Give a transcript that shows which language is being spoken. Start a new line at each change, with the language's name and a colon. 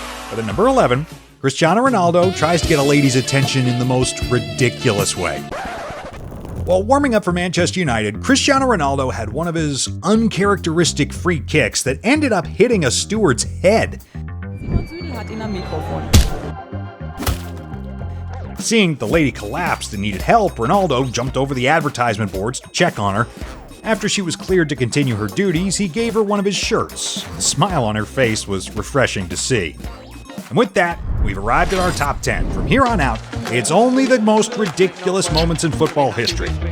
English: But at number 11, Cristiano Ronaldo tries to get a lady's attention in the most ridiculous way. While warming up for Manchester United, Cristiano Ronaldo had one of his uncharacteristic free kicks that ended up hitting a steward's head.
German: Simon Südel hat ihn am Mikrofon.
English: Seeing the lady collapsed and needed help, Ronaldo jumped over the advertisement boards to check on her. After she was cleared to continue her duties, he gave her one of his shirts. The smile on her face was refreshing to see. And with that, we've arrived at our top 10. From here on out, it's only the most ridiculous moments in football history.